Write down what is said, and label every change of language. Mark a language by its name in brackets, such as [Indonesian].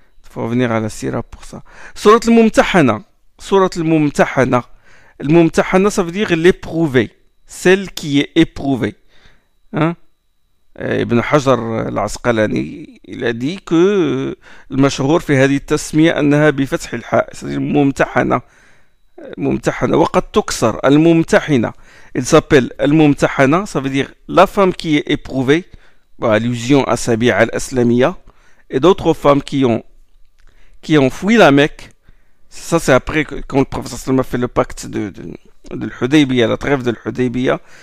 [French] Il faut revenir à la sira pour ça. Surat al-Mumtahana. Surat al-Mumtahana. Al-Mumtahana, ça veut dire l'éprouvé, celle qui est éprouvée. Ibn Hajar al-Asqalani, il a dit que [Arabic] المشهور في هذه التسمية أنها بفتح الحاء, [French] c'est-à-dire ممتحنة. [Arabic] ممتحنة وقد تكسر الممتحنة. [French] Il s'appelle al-Mumtahana, ça veut dire la femme qui est éprouvée, allusion à Sabi'a al-Aslamiyya, et d'autres femmes qui ont fui la Mecque. Ça c'est après quand le prophète sallallahu alayhi wa sallam a fait le pacte de l'Hudaybiyah, la trêve de l'Hudaybiyah.